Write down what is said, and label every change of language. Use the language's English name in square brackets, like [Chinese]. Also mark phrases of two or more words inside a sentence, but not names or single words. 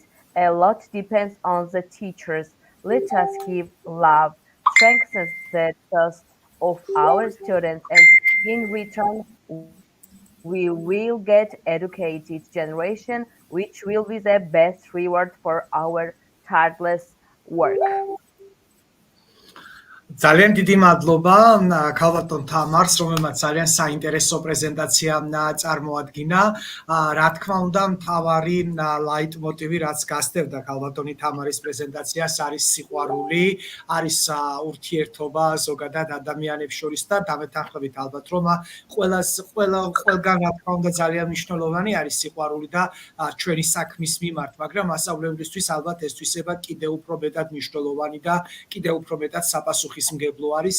[English] A lot depends on the teachers. Let us give love, strengthen the trust of our students, and in return, we will get educated generation, which will be the best reward for our tireless work. [Georgian] ძალიან დიდი მადლობა ქალბატონ თამარს, რომელმაც ძალიან საინტერესო პრეზენტაცია წარმოადგინა. რა თქმა უნდა, მთავარი ლაიტმოტივი, რაც გასდევდა ქალბატონი თამარის პრეზენტაციას, არის სიყვარული, არის ურთიერთობა ზოგადად ადამიანებს შორის და დამეთანხმებით ალბათ, რომ ყველგან რა თქმა უნდა ძალიან მნიშვნელოვანი არის სიყვარული და ჩვენი საქმის მიმართ, მაგრამ მასწავლებლისთვის ალბათ ეს თვისება კიდევ უფრო მეტად მნიშვნელოვანი და კიდევ უფრო მეტად საპასუხისმგებლო არის.